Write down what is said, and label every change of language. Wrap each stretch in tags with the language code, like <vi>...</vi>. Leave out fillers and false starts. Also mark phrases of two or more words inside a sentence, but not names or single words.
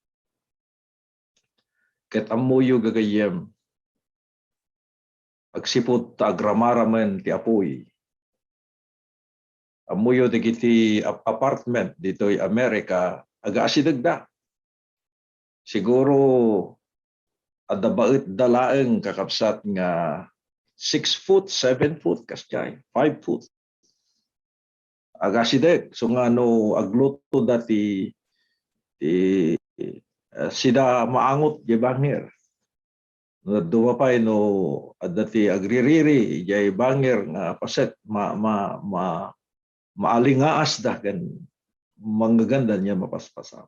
<ilo>Ket amuyo gagayem, agsipot ta agramaramen ti apoy. Amuyo digiti apartment dito'y Amerika, aga-asidagda. Siguro adda bait dalaeng kakapsat nga 6 foot, 7 foot, kasyay, 5 foot. Agasideg, so nga no agluto dati sida maangot di bangir. No dumapay no dati agririri jay bangir nga paset maalingaas da kan manggaganda niya mapaspasama.</ilo>